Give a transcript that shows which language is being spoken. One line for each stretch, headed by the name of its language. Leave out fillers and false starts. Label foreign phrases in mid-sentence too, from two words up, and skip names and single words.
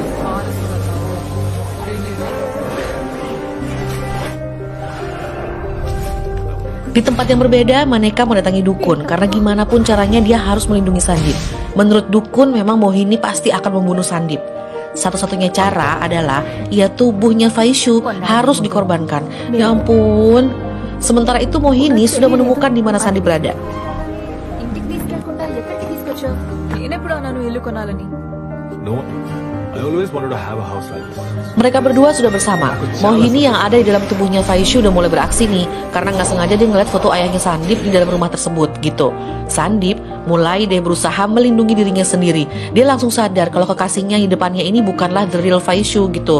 Indonesian: Di tempat yang berbeda, Maneka mendatangi dukun karena gimana pun caranya dia harus melindungi Sandip. Menurut dukun, memang Mohini pasti akan membunuh Sandip. Satu-satunya cara adalah tubuhnya Faishu harus dikorbankan. Ya ampun. Sementara itu Mohini sudah menemukan di mana Sandip berada.
Telugu: ఇంటికి తీసుకెళ్లకుండా ఎక్కడికి తీసుకొచ్చావు నేనెప్పుడు అన్నాను ఇల్లు కొనాలని
English: No, I always wanted to have a house like this.
Indonesian: Mereka berdua sudah bersama. Mohini yang ada di dalam tubuhnya Faishu udah mulai beraksi nih, karena nggak sengaja dia ngeliat foto ayahnya Sandip di dalam rumah tersebut gitu. Sandip mulai deh berusaha melindungi dirinya sendiri. Dia langsung sadar kalau kekasihnya di depannya ini bukanlah
English: the real Faishu
Indonesian: gitu.